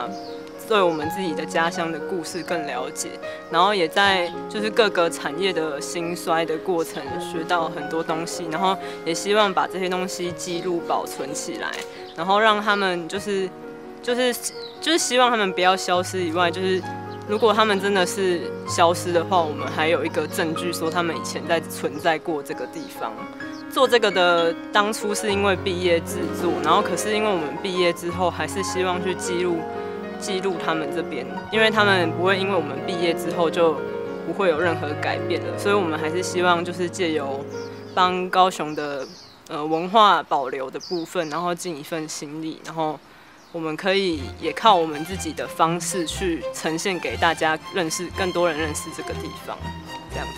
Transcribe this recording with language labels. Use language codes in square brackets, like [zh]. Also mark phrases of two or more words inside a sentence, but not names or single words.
[zh] 對我們自己的家鄉的故事更了解，然後也在就是各個產業的興衰的過程學到很多東西，然後也希望把這些東西記錄保存起來，然後讓他們就是希望他們不要消失以外，就是如果他們真的是消失的話，我們還有一個證據說他們以前在存在過這個地方。做這個的當初是因為畢業製作，然後可是因為我們畢業之後，還是希望去記錄他們這邊，因為他們不會因為我們畢業之後就不會有任何改變了，所以我們還是希望就是借由幫高雄的文化保留的部分，然後盡一份心力，然後我们可以也靠我们自己的方式去呈现给大家认识，更多人认识这个地方，这样子。